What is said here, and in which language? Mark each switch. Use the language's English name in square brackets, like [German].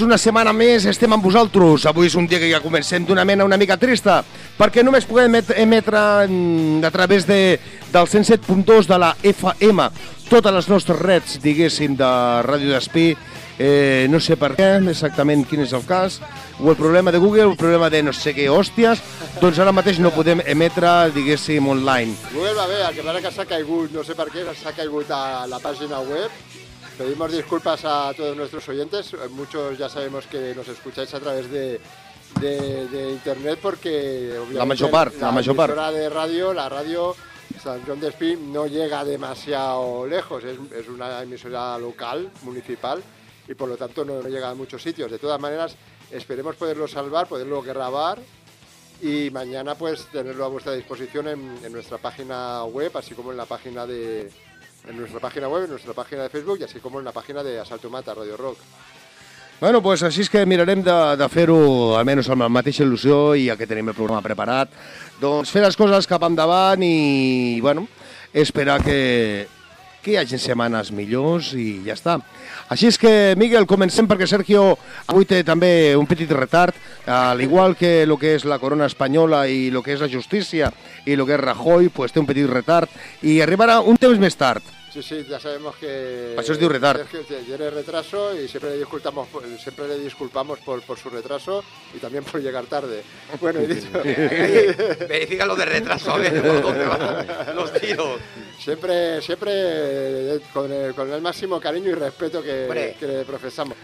[Catalan] Una setmana més estem amb vosaltres. Avui és un dia que ja comencem d'una mena una mica trista, perquè només podem emetre a través del 107.2 de la FM totes les nostres reds, diguéssim, de Ràdio d'Espí. No sé per què, exactament quin és el cas, o el problema de Google, o el problema de no sé què, hòsties. Doncs ara mateix no podem emetre, diguéssim, online. Google va bé, el que pare que s'ha caigut, no sé per què, s'ha caigut a la pàgina web. [Spanish] Pedimos disculpas a todos nuestros oyentes, muchos ya sabemos que nos escucháis a través de internet porque obviamente la mayor parte. La radio San John de Espí no llega demasiado lejos, es una emisora local, municipal, y por lo tanto no llega a muchos sitios. De todas maneras, esperemos poderlo salvar, poderlo grabar y mañana pues tenerlo a vuestra disposición en nuestra página web, así como en la página de... En nuestra página web, en nuestra página de Facebook y así como en la página de Asalto Mata, Radio Rock. [Catalan] Bueno, [Spanish] pues así es que [Catalan] mirarem de fer-ho almenys amb la mateixa il·lusió i ja que tenim el programa preparat. Doncs fer les coses cap endavant i, bueno, esperar que hi hagi setmanes millors i ja està. Així és que, Miguel, comencem perquè Sergio avui té també un petit retard. Al igual que el que és la corona espanyola i el que és la justícia i el que és Rajoy, pues té un petit retard i arribarà un temps més tard. Sí, sí, ja sabem que... Això es diu retard. [Spanish] Tiene retraso y siempre le disculpamos por su retraso y también por llegar tarde. Bueno, verifica lo de retraso, a ver dónde van los tiros. Siempre con el máximo cariño y respeto que profesamos.